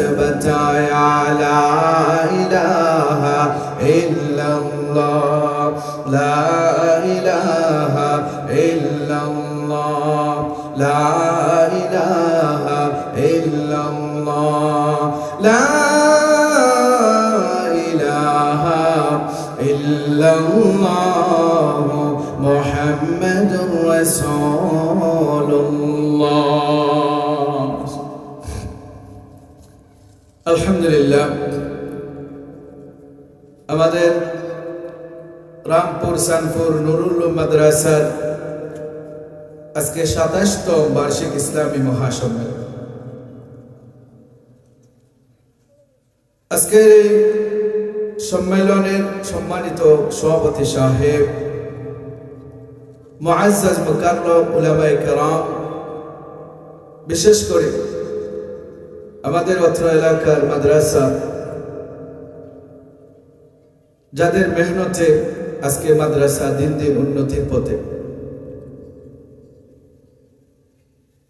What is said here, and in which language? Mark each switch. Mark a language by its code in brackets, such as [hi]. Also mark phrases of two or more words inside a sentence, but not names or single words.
[ar] بتایا لا الہ الا اللہ لا الہ الا اللہ لا الہ الا اللہ لا الہ الا اللہ محمد رسول [bn] اللہ আলহামদুলিল্লাহ আমাদের রামপুর সানপুর নুরুল উলুম মাদ্রাসার আজকে ২৭তম বার্ষিক ইসলামী মহাসম্মেলন আজকের এই সম্মেলনের সম্মানিত সভাপতি সাহেব মুআজ্জাজ মুকাররম উলামায়ে কেরাম বিশেষ করে আমাদের অত্র এলাকার মাদ্রাসা যাদের মেহনতে আজকে মাদ্রাসা দিন দিন উন্নতির পথে